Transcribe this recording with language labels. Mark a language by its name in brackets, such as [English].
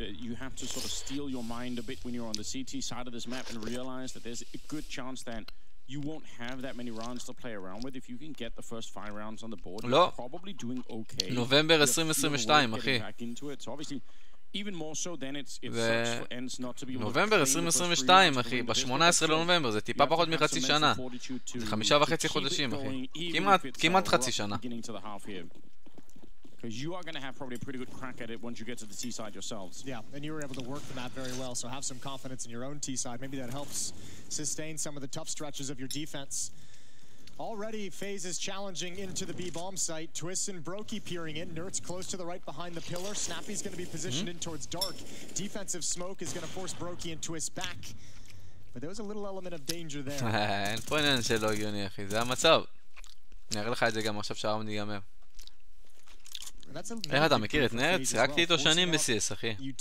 [English] You have to sort of steel your mind a bit when you're on the CT side of this map and realize that there's a good chance that you won't have that many rounds to play around with. If you can get the first 5 rounds on the board, you're probably doing okay. [Hebrew] נובמבר 2022, אחי. [English] So obviously, even more so than it sucks for Ents not to be able to [Hebrew] נובמבר 2022, אחי, ב-18 לנובמבר, זה טיפה פחות מחצי שנה. זה 5.5 חודשים, אחי. כמעט חצי שנה. [English] Because you are going to have probably a pretty good crack at it once you get to the T side yourselves. Yeah, and you were able to work the map very well, so have some confidence in your own T side. Maybe that helps sustain some of the tough stretches of your defense. Already, FaZe is challenging into the B-bomb site. Twist and Brokey peering in. Nertz close to the right behind the pillar. Snappy's going to be positioned in towards Dark. Defensive smoke is going to force Brokey and Twist back. But there was a little element of danger there. [Hebrew] אין פה עניין שלא הגיוני, אחי. זה המצב. נראה לך את זה גם עכשיו שהראונד ייגמר. איך אתה מכיר את נרטז? שיחקתי איתו שנים בסיאס, אחי.